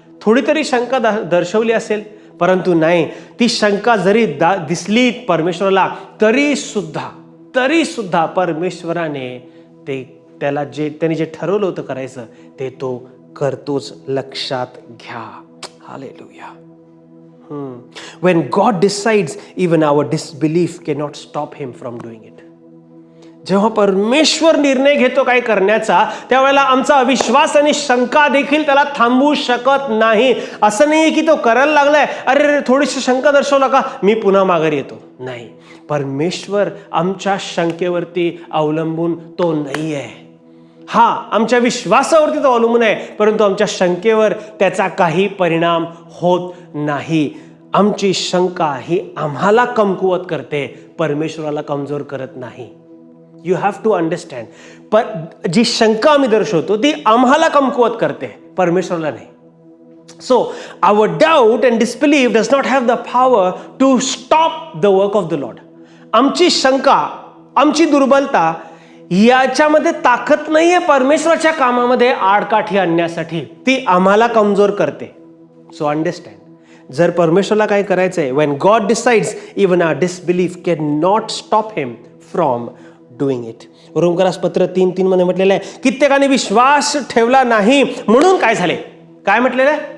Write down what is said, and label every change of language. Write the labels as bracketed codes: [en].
[mr] थोडी तरी शंका दर्शवली असेल, परंतु नाही. ती शंका जरी दिसली परमेश्वराला, तरी सुद्धा परमेश्वराने त्यांनी जे ठरवलं होतं करायचं ते तो करतोच. लक्षात घ्या. Hallelujah. [en] When God decides, even our disbelief cannot stop him from doing it. [mr] जेव्हा परमेश्वर निर्णय घेतो काय करण्याचा, त्यावेळेला आमचा अविश्वास आणि शंका देखील त्याला थांबवू शकत नाही. असं नाही की तो करायला लागलाय, अरे थोडीशी शंका दर्शवला का, मी पुन्हा माघारी येतो. नाही, परमेश्वर आमच्या शंकेवरती अवलंबून तो नाही आहे. हा, आमच्या विश्वासावरती तो अवलंबून आहे, परंतु आमच्या शंकेवर त्याचा काही परिणाम होत नाही. आमची शंका ही आम्हाला कमकुवत करते, परमेश्वराला कमजोर करत नाही. [en] You have to understand. [mr] जी शंका आम्ही दर्शवतो ती आम्हाला कमकुवत करते, परमेश्वराला नाही. [en] So our doubt and disbelief does not have the power to stop the work of the Lord. [mr] आमची शंका, आमची दुर्बलता याच्यामध्ये ताकद नाहीये परमेश्वराच्या कामामध्ये आडकाठी आणण्यासाठी. ती आम्हाला कमजोर करते. [en] So understand. [mr] जर परमेश्वराला काय करायचंय, [en] when God decides, even our disbelief cannot stop him from doing it. [mr] रोमकरास पत्र 3:3 मध्ये म्हटलेलं आहे, कित्येकाने विश्वास ठेवला नाही म्हणून काय झाले. काय म्हटलंय?